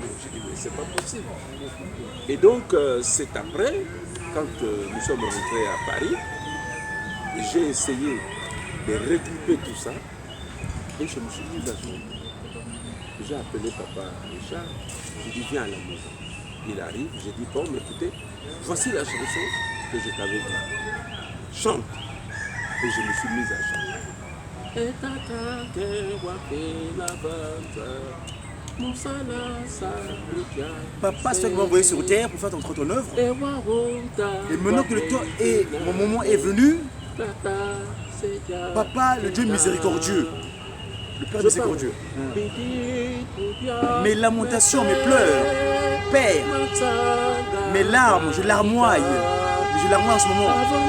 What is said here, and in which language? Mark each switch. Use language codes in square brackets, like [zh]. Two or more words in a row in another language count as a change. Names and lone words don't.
[fr] Je dis mais c'est pas possible. Et donc c'est après, quand nous sommes rentrés à Paris, j'ai essayé de regrouper tout ça et je me suis dit la journée. J'ai appelé Papa Richard, j'ai dit viens à la maison. Il arrive, j'ai dit bon, mais écoutez, voici la chanson que je t'avais dit. Chante. Et je me suis mise à chanter. Et tata ke wapi la vente, Moussala Salukia. Papa, c'est toi qui m'as envoyé sur terre pour faire ton œuvre. Et maintenant que le temps est, mon moment est venu, Papa, le Dieu miséricordieux, le Père miséricordieux, mes lamentations, mes pleurs, Père, mes larmes, je larmoie en ce moment.